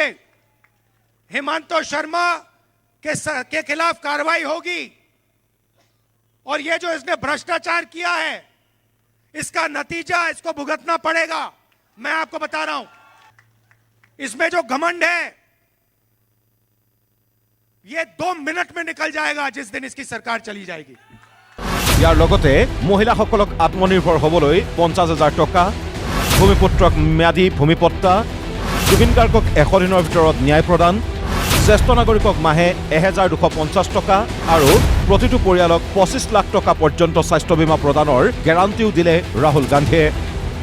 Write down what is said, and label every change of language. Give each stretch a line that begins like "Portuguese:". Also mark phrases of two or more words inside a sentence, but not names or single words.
Hindi: हेमंतो शर्मा के खिलाफ कार्रवाई होगी, और यह जो इसने भ्रष्टाचार किया है इसका नतीजा इसको भुगतना पड़ेगा। मैं आपको बता रहा हूं, इसमें जो घमंड है ये 2 मिनट में निकल जाएगा जिस दिन इसकी सरकार चली जाएगी।
Assamese: ইয়াৰ লগতে মহিলাসকলক আত্মনিৰ্ভৰ হ'বলৈ 50,000 টকা, ভূমিপুত্ৰক ম্যাদী ভূমিপট্টা, জুবিন গাৰ্গক 100 দিনৰ ভিতৰত ন্যায় প্ৰদান, জ্যেষ্ঠ নাগৰিকক মাহে 1,250 টকা আৰু প্ৰতিটো পৰিয়ালক 25 লাখ টকা পৰ্যন্ত স্বাস্থ্য বীমা প্ৰদানৰ গেৰাণ্টিও দিলে ৰাহুল গান্ধীয়ে।